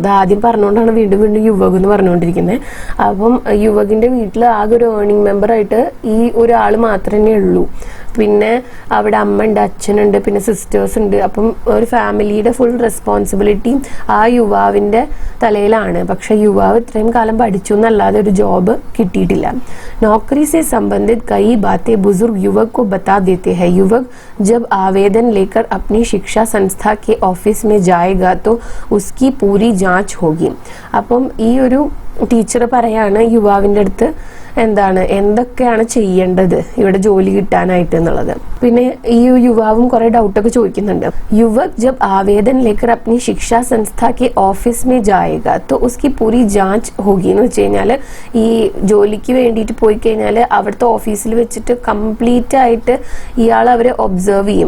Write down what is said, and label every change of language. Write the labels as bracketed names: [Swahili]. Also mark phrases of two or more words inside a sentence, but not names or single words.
[Malayalam] അത് ആദ്യം പറഞ്ഞുകൊണ്ടാണ് വീണ്ടും വീണ്ടും യുവക് എന്ന് പറഞ്ഞുകൊണ്ടിരിക്കുന്നത്. അപ്പം യുവകിന്റെ വീട്ടിൽ ആകെ ഒരു [English] earning member [Malayalam] ആയിട്ട് ഈ ഒരാൾ മാത്രമേ ഉള്ളൂ. പിന്നെ അവിടെ അമ്മ ഉണ്ട്, അച്ഛനുണ്ട്, പിന്നെ സിസ്റ്റേഴ്സ് ഉണ്ട്. അപ്പം ഒരു ഫാമിലിയുടെ [English] full responsibility [Malayalam] ആ യുവാവിന്റെ തലയിലാണ്. പക്ഷെ യുവാവ് ഇത്രയും കാലം പഠിച്ചു എന്നല്ലാതെ ഒരു ജോബ് കിട്ടിയിട്ടില്ല. [Hindi] नौकरी से संबंधित कई बातें बुजुर्ग युवक को बता देते हैं. युवक जब आवेदन लेकर अपनी शिक्षा संस्था के ऑफिस में जाएगा तो उसकी पूरी जांच होगी. [Malayalam] അപ്പം ഈ ഒരു ടീച്ചർ പറയാണ് യുവാവിന്റെ അടുത്ത് എന്താണ്, എന്തൊക്കെയാണ് ചെയ്യേണ്ടത് ഇവിടെ ജോലി കിട്ടാനായിട്ട് എന്നുള്ളത്. പിന്നെ ഈ യുവാവും കുറെ ഡൗട്ടൊക്കെ ചോദിക്കുന്നുണ്ട്. [Hindi] युवक जब आवेदन लेकर अपनी शिक्षा संस्था के ऑफिस में जाएगा तो उसकी पूरी जांच होगी [Malayalam] എന്ന് വെച്ച് കഴിഞ്ഞാൽ ഈ ജോലിക്ക് വേണ്ടിയിട്ട് പോയി കഴിഞ്ഞാൽ അവിടുത്തെ ഓഫീസിൽ വെച്ചിട്ട് കംപ്ലീറ്റ് ആയിട്ട് ഇയാൾ അവരെ ഒബ്സർവ് ചെയ്യും.